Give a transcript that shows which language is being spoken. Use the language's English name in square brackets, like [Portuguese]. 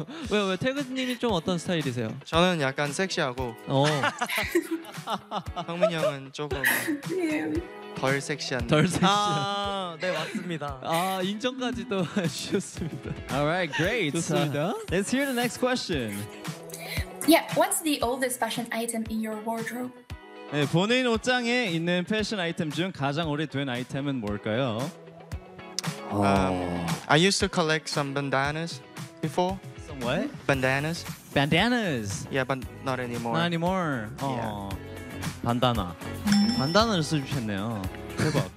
[Korean] 왜 태그 님이 좀 어떤 스타일이세요? 저는 약간 섹시하고. 오. 성민이 형은 조금 덜 섹시한. 덜 섹시한. 네, 맞습니다. 인정까지 또 해 주셨습니다. [English] All right, great. [Korean] 좋습니다. [English] Let's hear the next question. Yeah, what's the oldest fashion item in your wardrobe? [Korean] 네, 본인 옷장에 있는 패션 아이템 중 가장 오래된 아이템은 뭘까요? [English] I used to collect some bandanas before. Some what? Bandanas. Bandanas. Yeah, but not anymore. Not anymore. Yeah. [Korean] Bandana. Bandana를 써주셨네요. 대박.